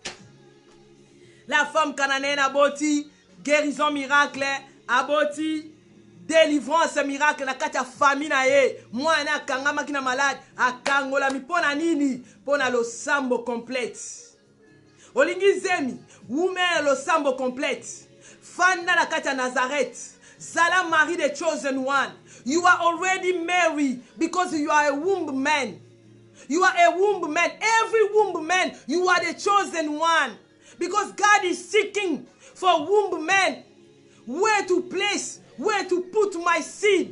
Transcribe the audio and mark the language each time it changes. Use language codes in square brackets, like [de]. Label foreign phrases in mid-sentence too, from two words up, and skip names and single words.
[fr] La femme cananéenne [ln] aboti, [fr] guérison miracle, [ln] aboti, [fr] délivrance miracle [ln] na kati ya famille na ye. Mwana akangama kina malade, akangola mipona nini? Pona lo [fr] sambo complète. [ln] Olingi zemi, women lo [fr] sambo complète. [ln] Fanda na kati ya Nazareth. Zala Marie [en] the chosen one. You are already married because you are a womb man. You are a womb man. Every womb man, you are the chosen one. Because God is seeking for womb men. Where to place, where to put my seed.